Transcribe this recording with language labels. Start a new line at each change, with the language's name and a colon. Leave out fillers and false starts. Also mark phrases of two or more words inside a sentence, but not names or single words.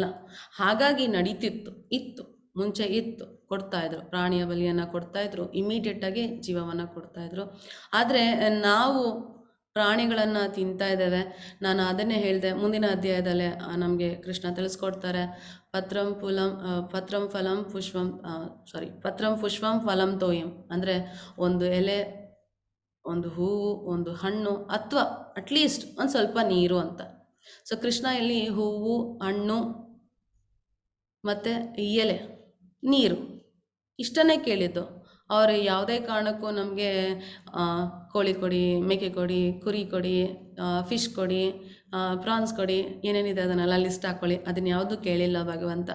Kannada: ಹಾಗಾಗಿ ಇತ್ತು ಮುಂಚೆ ಕೊಡ್ತಾಯಿದ್ರು, ಪ್ರಾಣಿಯ ಬಲಿಯನ್ನು ಕೊಡ್ತಾಯಿದ್ರು, ಇಮಿಡಿಯೇಟಾಗಿ ಜೀವವನ್ನು ಕೊಡ್ತಾಯಿದ್ರು. ಆದರೆ ನಾವು ಪ್ರಾಣಿಗಳನ್ನು ತಿಂತಾ ಇದ್ದೇವೆ. ನಾನು ಅದನ್ನೇ ಹೇಳಿದೆ, ಮುಂದಿನ ಅಧ್ಯಾಯದಲ್ಲೇ ನಮಗೆ ಕೃಷ್ಣ ತಿಳಿಸ್ಕೊಡ್ತಾರೆ.
Sanskrit: ಪತ್ರಂ ಫಲಂ ಪುಷ್ಪಂ ಫಲಂ ತೋಯಂ,
Kannada: ಅಂದರೆ ಒಂದು ಎಲೆ, ಒಂದು ಹೂವು, ಒಂದು ಹಣ್ಣು, ಅಥವಾ ಅಟ್ಲೀಸ್ಟ್ ಒಂದು ಸ್ವಲ್ಪ ನೀರು ಅಂತ. ಸೊ ಕೃಷ್ಣ ಇಲ್ಲಿ ಹೂವು, ಹಣ್ಣು ಮತ್ತು ಎಲೆ, ನೀರು ಇಷ್ಟನ್ನೇ ಕೇಳಿದ್ದು. ಅವರು ಯಾವುದೇ ಕಾರಣಕ್ಕೂ ನಮಗೆ ಕೋಳಿ ಕೊಡಿ, ಮೇಕೆ ಕೊಡಿ, ಕುರಿ ಕೊಡಿ, ಫಿಶ್ ಕೊಡಿ, ಪ್ರಾನ್ಸ್ ಕೊಡಿ, ಏನೇನಿದೆ ಅದನ್ನೆಲ್ಲ ಲಿಸ್ಟ್ ಹಾಕ್ಕೊಳ್ಳಿ, ಅದನ್ನ ಯಾವುದೂ ಕೇಳಿಲ್ಲ ಭಗವಂತ.